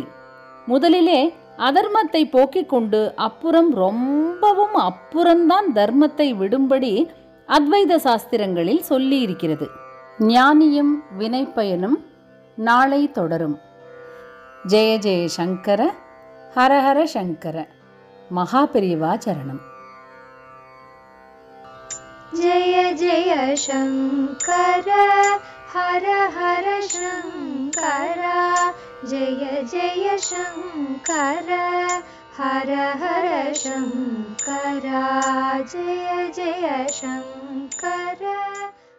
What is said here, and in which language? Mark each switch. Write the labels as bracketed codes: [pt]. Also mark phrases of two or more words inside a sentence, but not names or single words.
[ta] முதலிலே அதர்மத்தை போக்கிக் கொண்டு அப்புறம், ரொம்பவும் அப்புறம்தான் தர்மத்தை விடும்படி அத்வைத சாஸ்திரங்களில் சொல்லி இருக்கிறது. ஞானியும் வினைப்பயனும் நாளை தொடரும். ஜெய ஜெய சங்கர, ஹரஹர சங்கர. மகாபெரிவா சரணம். [sa] जय जय शंकर, हर हर शंकर. जय जय शंकर, हर हर शंकर. जय जय शंकर.